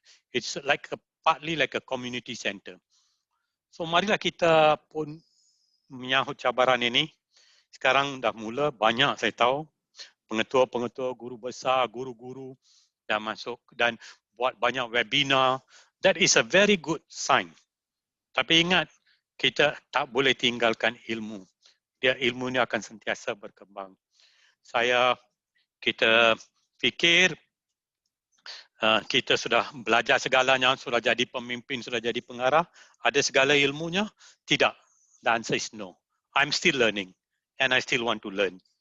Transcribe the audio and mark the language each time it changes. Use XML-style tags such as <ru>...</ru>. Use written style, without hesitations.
<en>It's like partly like a community center.</en> <ms>So marilah kita pun menyahut cabaran ini. Sekarang dah mula banyak saya tahu pengetua-pengetua, guru besar, guru-guru dah masuk dan buat banyak webinar.</ms> <en>That is a very good sign.</en> <ms>Tapi ingat, kita tak boleh tinggalkan ilmu. Ilmu ni akan sentiasa berkembang. Kita fikir kita sudah belajar segalanya, sudah jadi pemimpin, sudah jadi pengarah, ada segala ilmunya? Tidak.</ms> <en>The answer is no. I'm still learning and I still want to learn.</en>